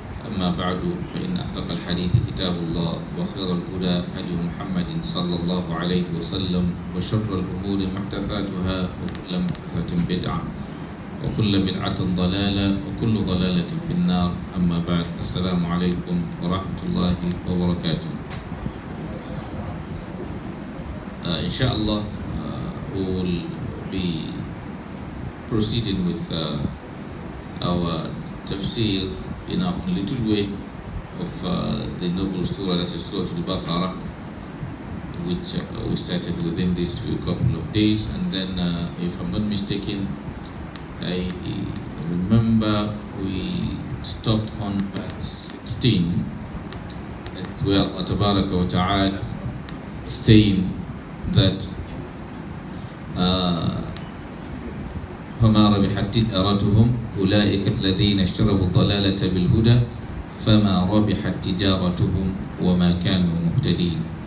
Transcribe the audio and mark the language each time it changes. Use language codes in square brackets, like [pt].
[ar] أما بعد فإن أصدق الحديث كتاب الله وخير الهدى هدي محمد صلى الله عليه وسلم وشر الأمور محدثاتها وكل محدثة بدعة وكل بدعة ضلالة وكل ضلالة في النار. أما بعد السلام عليكم ورحمة الله وبركاته. [en] Inshallah, we will be proceeding with our Tafseer in a little way of the noble surah, that is Surah Al-Baqarah, which we started within this few couple of days. And then, if I'm not mistaken, I remember we stopped on verse 16. That's where Allah Tabaraka wa Ta'ala saying that [ar] فما ربحت تجارتهم أولئك الذين اشتروا الضلالة بالهدى فما ربحت تجارتهم وما كانوا مهتدين.